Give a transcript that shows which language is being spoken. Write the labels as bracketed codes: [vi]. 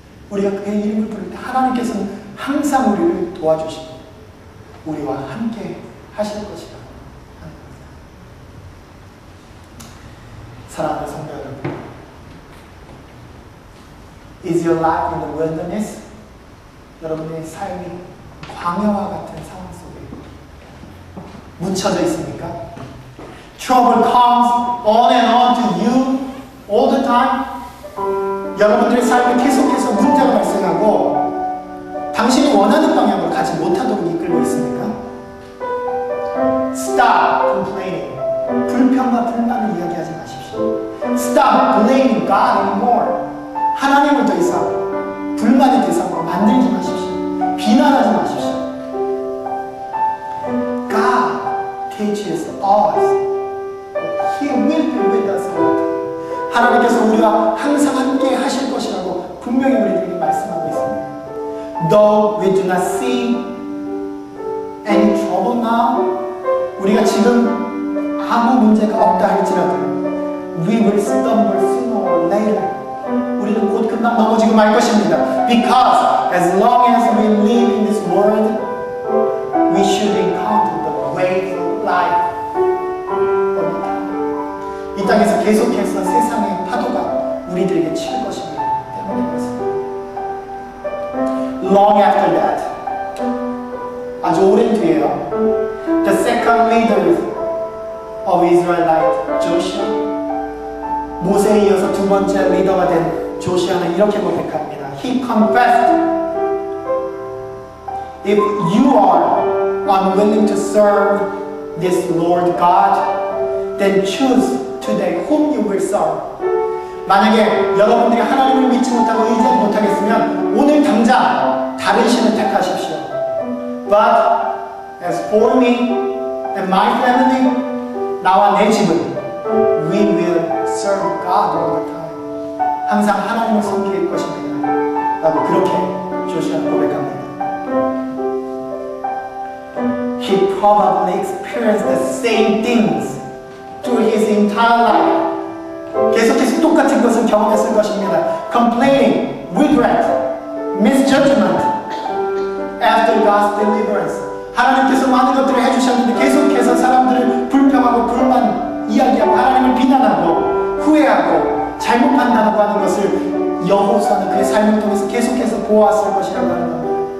[ko] 우리가 그의 이름을 부를 때 하나님께서는 항상 우리를 도와주시고 우리와 함께 하실 것이다 하는 겁니다. 사랑하는 성도 여러분, [en] Is your life in the wilderness? [ko] 여러분의 삶이 광야와 같은 상황 속에 묻혀져 있습니까? [en] Trouble comes on and on to you all the time. [ko] 여러분들의 삶에 계속해서 문제가 발생하고 당신이 원하는 방향으로 가지 못하도록 이끌고 있습니까? [en] Stop complaining. [ko] 불평과 불만을 이야기하지 마십시오. [en] Stop blaming God anymore. [ko] 하나님을 더 이상 불만의 대상으로 만들지 마십시오. 비난하지 마십시오. [en] God teaches us. He will be with us all the time. [ko] 하나님께서 우리와 항상 함께 하실 것이라고 분명히 우리들에게 말씀하고 있습니다. [en] Though we do not see any trouble now, [ko] 우리가 지금 아무 문제가 없다 할지라도 [en] we will stumble sooner or later. [ko] 우리는 곧 금방 넘어지고 말 것입니다. [en] Because as long as we live in this world, we should encounter the waves of life. [ko] 이 땅에서 계속해서 세상의 파도가 우리들에게 칠 것이기 때문에 그렇습니다. [en] Long after that, [ko] 아주 오랜 뒤에요, [en] the second leader of Israelite, Joshua, [ko] 모세에 이어서 두 번째 리더가 된 조시아는 이렇게 고백합니다. [en] He confessed, if you are unwilling to serve this Lord God, then choose today whom you will serve. [ko] 만약에 여러분들이 하나님을 믿지 못하고 의지하지 못하겠으면 오늘 당장 다른 신을 택하십시오. [en] But as for me and my family, [ko] 나와 내 집은 [en] we will serve God all the time. [ko] 항상 하나님을 섬길 것입니다. 라고 그렇게 조시아는 고백합니다. [en] He probably experienced the same things through his entire life. [ko] 계속해서 똑같은 것을 경험했을 것입니다. [en] Complaining, regret, misjudgment after God's deliverance. [ko] 하나님께서 많은 것들을 해주셨는데 계속해서 사람들을 불평하고 불만 이야기하고 하나님을 비난하고 후회하고 잘못 판단하고 하는 것을 여호수아는 그의 삶을 통해서 계속해서 보았을 것이라고 하는 겁니다.